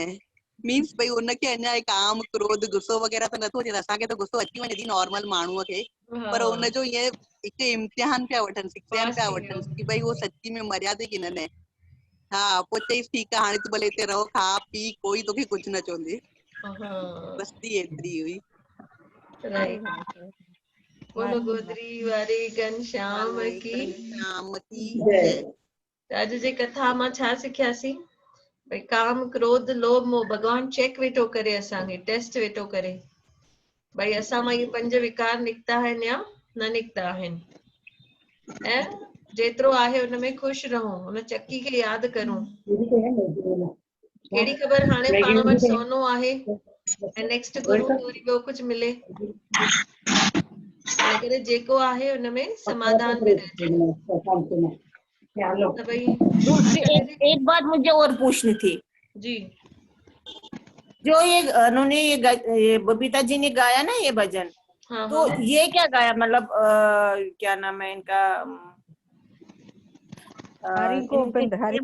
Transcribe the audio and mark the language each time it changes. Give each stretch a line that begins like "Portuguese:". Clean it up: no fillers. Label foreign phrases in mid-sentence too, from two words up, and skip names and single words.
Sindhi: मीन्स भई हुनखे अञा काम, क्रोध, गुस्सो वग़ैरह त नथो अचे। असांखे त गुस्सो अची वञे थी नॉर्मल माण्हूअ खे, पर हुनजो ईअं हिकु इम्तिहान पिया वठनि, शिक्षाइनि पिया वठनि कि भई उहो सची में मरिया थी कि न। हा। पोइ चईसि ठीकु आहे, हाणे तूं भले हिते रहो, खा पी, कोई तोखे कुझु न चवंदे। बस दी एतिरी हुई।
Hindi: बोलो गोदरी वारी घनश्याम की। शाम की जय।
Sindhi: अॼु जे कथा मां छा सिखियासीं? भई काम, क्रोध, लोभ, मोह भगवान चेक वेठो करे, असांखे टेस्ट वेठो करे, भई असां मां इहे 5 विकार निकिता आहिनि या न निकिता आहिनि। ऐं जेतिरो आहे हुनमें ख़ुशि रहूं, हुन चकी खे यादि करूं। कहिड़ी ख़बर हाणे पाण वटि सोनो आहे ऐं नेक्स्ट गुरू खे वरी ॿियो कुझु मिले। इन करे जेको आहे हुनमें समाधान में रहिजे। त भई
Hindi: एक बात मुझे और पूछनी थी जी। जो ये उन्होंने ये बबीता जी ने गाया ना ये भजन, हाँ तो हाँ। ये क्या गाया? मतलब क्या नाम है इनका? हरि गोविंद, हरि